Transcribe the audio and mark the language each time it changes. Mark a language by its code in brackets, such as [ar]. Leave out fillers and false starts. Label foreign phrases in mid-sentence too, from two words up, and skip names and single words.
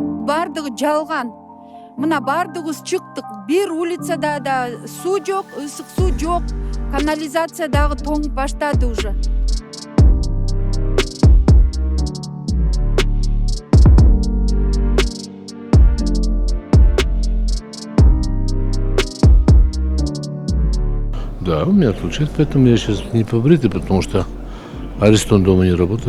[ky] бардыгы жалган. Мына бардыгыбыз чыктык. Бир улицада да суу жок, ысык суу жок, канализация дагы тоңуп баштады уже. [ru] Да, у меня отключают, поэтому я сейчас не побритый, потому что Аристон дома не работает.